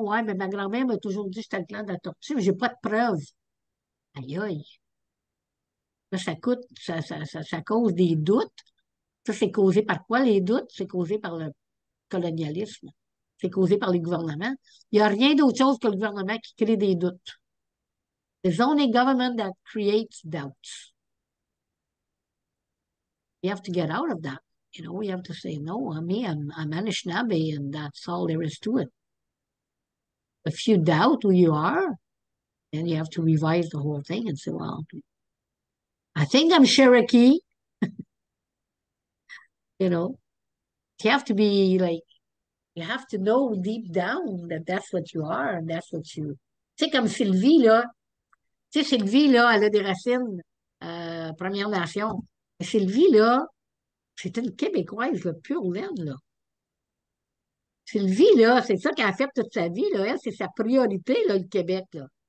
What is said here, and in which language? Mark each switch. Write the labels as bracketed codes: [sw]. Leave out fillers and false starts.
[fr] Ouais, mais ma grand-mère m'a toujours dit que j'étais le clan de la tortue, mais j'ai pas de preuves. Aïe, aïe. Là, ça cause des doutes. Ça, c'est causé par quoi, les doutes? C'est causé par le colonialisme. C'est causé par les gouvernements. Il n'y a rien d'autre chose que le gouvernement qui crée des doutes. [en] It's only government that creates doubts. You have to get out of that. You know, you have to say, no, I'm Anishinaabe, and that's all there is to it. If you doubt who you are, then you have to revise the whole thing and say, well, I think I'm Cherokee, you know. You have to be like, you have to know deep down that that's what you are and that's what you. [fr] Tu sais, comme Sylvie, là. Tu sais, Sylvie, là, elle a des racines Première Nation. Sylvie, là, c'est une Québécoise, là, pure laine, là. Sylvie, là, c'est ça qu'elle a fait toute sa vie, là. Elle, c'est sa priorité, là, le Québec, là.